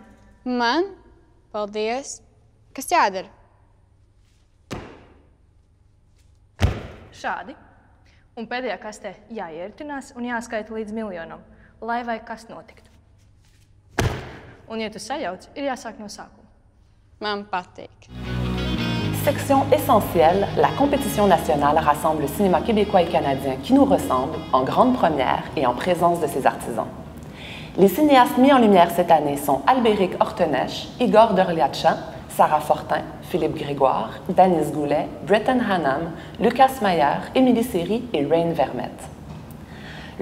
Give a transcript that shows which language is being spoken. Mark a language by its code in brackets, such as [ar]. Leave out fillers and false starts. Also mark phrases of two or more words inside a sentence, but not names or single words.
[lv] Man? Paldies. Kas jādara? Šādi. Un pēdējā kastē jāieritinās un jāskaita līdz 1 000 000, lai vai kas notiktu. Un, ja tu sajauc, ir jāsāk no sākuma. Man patīk. [fr] Section essentielle, la compétition nationale rassemble le cinéma québécois et canadien qui nous ressemble en grande première et en présence de ses artisans. Les cinéastes mis en lumière cette année sont Albéric Ortenesch, Igor Dorliatcha, Sarah Fortin, Philippe Grégoire, Danis Goulet, Bretton Hanham, Lucas Mayer, Émilie Seri et Rain Vermette.